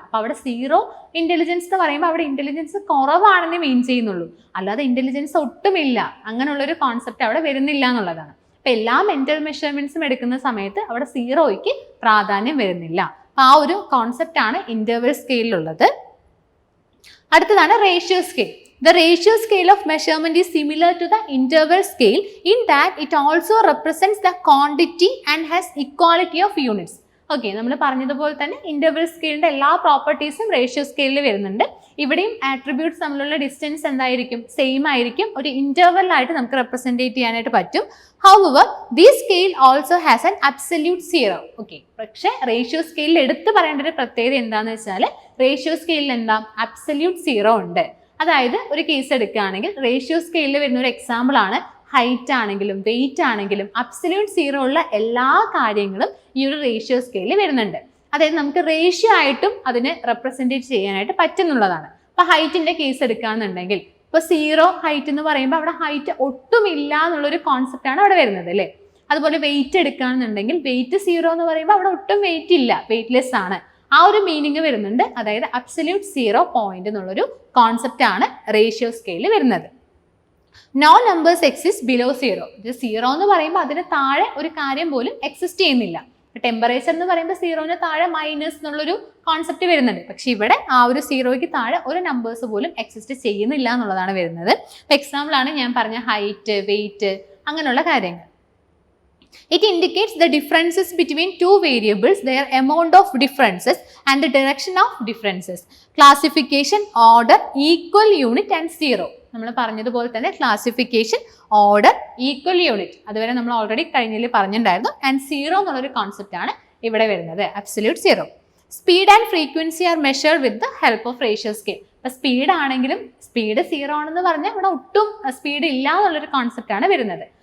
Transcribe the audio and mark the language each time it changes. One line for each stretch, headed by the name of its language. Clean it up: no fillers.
Malayalam: അപ്പോൾ അവിടെ 0 ഇന്റലിജൻസ് എന്ന് പറയുമ്പോൾ അവിടെ ഇന്റലിജൻസ് കുറവാണെന്ന് മീൻ ചെയ്യുന്നുള്ളൂ, അല്ലാതെ ഇന്റലിജൻസ് ഒട്ടുമില്ല അങ്ങനെയുള്ളൊരു കോൺസെപ്റ്റ് അവിടെ വരുന്നില്ല എന്നുള്ളതാണ്. അപ്പം എല്ലാ മെന്റൽ മെഷർമെന്റ്സും എടുക്കുന്ന സമയത്ത് അവിടെ 0യ്ക്ക് പ്രാധാന്യം വരുന്നില്ല. ആ ഒരു കോൺസെപ്റ്റ് ആണ് ഇന്റർവൽ സ്കെയിലുള്ളത്. അടുത്തതാണ് ratio scale.
English: The ratio scale of measurement is similar to the interval scale in that it also represents the quantity and has equality of units.
Malayalam: Okay, നമ്മൾ പറഞ്ഞതുപോലെ തന്നെ ഇന്റർവൽ സ്കെയിലിന്റെ എല്ലാ പ്രോപ്പർട്ടീസും റേഷ്യോ സ്കെയിലിൽ വരുന്നുണ്ട്. ഇവിടെയും ആട്രിബ്യൂട്ട്സ് തമ്മിലുള്ള ഡിസ്റ്റൻസ് എന്തായിരിക്കും, സെയിം ആയിരിക്കും. ഒരു ഇന്റർവൽ ആയിട്ട് നമുക്ക് റെപ്രസെൻറ്റേറ്റ് ചെയ്യാനായിട്ട് പറ്റും.
English: However, this scale also has an absolute 0.
Malayalam: Okay, പക്ഷേ റേഷ്യോ സ്കെയിലിൽ എടുത്തു പറയേണ്ട ഒരു പ്രത്യേകത എന്താണെന്ന് വെച്ചാൽ റേഷ്യോ സ്കെയിലിൽ എന്താ, അബ്സല്യൂട്ട് 0 ഉണ്ട്. അതായത് ഒരു കേസ് എടുക്കുകയാണെങ്കിൽ റേഷ്യോ സ്കെയിലിൽ വരുന്ന ഒരു എക്സാമ്പിൾ ആണ് ഹൈറ്റ് ആണെങ്കിലും വെയിറ്റ് ആണെങ്കിലും അബ്സല്യൂട്ട് 0 ഉള്ള എല്ലാ കാര്യങ്ങളും ഈ ഒരു റേഷ്യോ സ്കെയിലിൽ വരുന്നുണ്ട്. അതായത് നമുക്ക് റേഷ്യോ ആയിട്ടും അതിനെ റെപ്രസെൻറ്റേറ്റ് ചെയ്യാനായിട്ട് പറ്റുന്നുള്ളതാണ്. അപ്പോൾ ഹൈറ്റിന്റെ കേസ് എടുക്കുകയാണെന്നുണ്ടെങ്കിൽ ഇപ്പോൾ 0 ഹൈറ്റ് എന്ന് പറയുമ്പോൾ അവിടെ ഹൈറ്റ് ഒട്ടുമില്ല എന്നുള്ളൊരു കോൺസെപ്റ്റ് ആണ് അവിടെ വരുന്നത് അല്ലേ. അതുപോലെ വെയിറ്റ് എടുക്കുകയാണെന്നുണ്ടെങ്കിൽ വെയിറ്റ് 0 എന്ന് പറയുമ്പോൾ അവിടെ ഒട്ടും വെയിറ്റ് ഇല്ല, വെയിറ്റ്ലെസ് ആണ്. ആ ഒരു മീനിങ് വരുന്നുണ്ട്. അതായത് അബ്സല്യൂട്ട് 0 പോയിന്റ് എന്നുള്ളൊരു കോൺസെപ്റ്റ് ആണ് റേഷ്യോ സ്കെയിലിൽ വരുന്നത്.
English: No numbers exist below 0.
Malayalam: 0 എന്ന് പറയുമ്പോൾ അതിന് താഴെ ഒരു കാര്യം പോലും എക്സിസ്റ്റ് ചെയ്യുന്നില്ല. ടെമ്പറേച്ചർ എന്ന് പറയുമ്പോൾ 0ന് താഴെ മൈനസ് എന്നുള്ളൊരു കോൺസെപ്റ്റ് വരുന്നുണ്ട്. പക്ഷെ ഇവിടെ ആ ഒരു 0യ്ക്ക് താഴെ ഒരു നമ്പേഴ്സ് പോലും എക്സിസ്റ്റ് ചെയ്യുന്നില്ല എന്നുള്ളതാണ് വരുന്നത്. എക്സാമ്പിൾ ആണ് ഞാൻ പറഞ്ഞ ഹൈറ്റ്, വെയിറ്റ്, അങ്ങനെയുള്ള കാര്യങ്ങൾ.
English: It indicates the differences between two variables, their amount of differences and the direction of differences. Classification, order, equal unit and 0.
Malayalam: നമ്മൾ പറഞ്ഞതുപോലെ തന്നെ ക്ലാസിഫിക്കേഷൻ, ഓർഡർ, ഈക്വൽ യൂണിറ്റ് അതുവരെ നമ്മൾ ഓൾറെഡി കഴിഞ്ഞതിൽ പറഞ്ഞിട്ടുണ്ടായിരുന്നു. ആൻഡ് 0 എന്നുള്ളൊരു കോൺസെപ്റ്റ് ആണ് ഇവിടെ വരുന്നത്, absolute 0.
English: Speed and frequency are measured with the help of ratio scale.
Malayalam: അപ്പോൾ സ്പീഡ് ആണെങ്കിലും സ്പീഡ് 0 ആണെന്ന് പറഞ്ഞാൽ ഇവിടെ ഒട്ടും സ്പീഡ് ഇല്ല എന്നുള്ളൊരു കോൺസെപ്റ്റ് ആണ് വരുന്നത്.